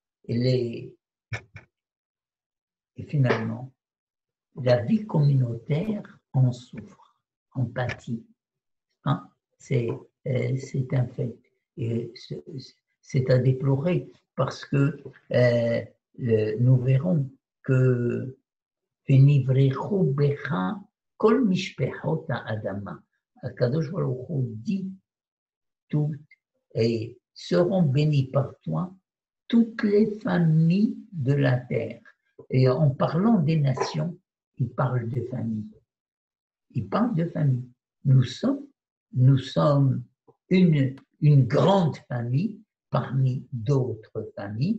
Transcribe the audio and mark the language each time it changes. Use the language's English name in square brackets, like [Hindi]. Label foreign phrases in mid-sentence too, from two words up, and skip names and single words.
[French] Et finalement, la vie communautaire en souffre, en pâtit. Hein? C'est un fait. Et c'est à déplorer parce que nous verrons que [Hebrew] ונברכו בך כל משפחות האדמה. הקדוש ברוך הוא [French] dit toutes et seront bénies par toi toutes les familles de la terre. Et en parlant des nations, il parle de famille. Il parle de famille. Nous sommes une grande famille parmi d'autres familles.